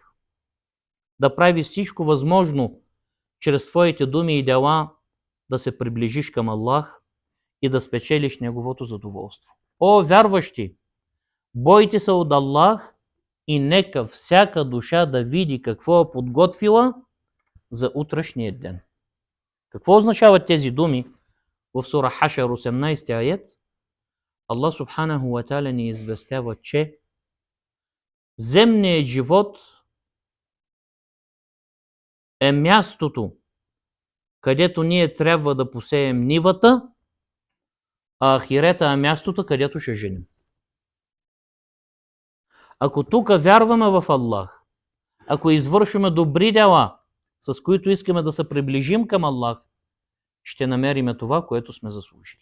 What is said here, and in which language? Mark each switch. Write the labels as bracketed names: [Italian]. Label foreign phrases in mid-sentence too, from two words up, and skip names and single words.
[Bulgarian] Да прави всичко възможно чрез твоите думи и дела да се приближиш към Аллах и да спечелиш Неговото задоволство. О вярващи, бойте се от Аллах и нека всяка душа да види какво е подготвила за утрешния ден. Какво означават тези думи? В сура Хашр 18 аят Аллах [Arabic] سبحانه وتعالى [Bulgarian] ни известява, че земният живот е мястото, където ние трябва да посеем нивата, а ахирета е мястото, където ще женим. Ако тук вярваме в Аллах, ако извършваме добри дела, с които искаме да се приближим към Аллах, ще намериме това, което сме заслужили.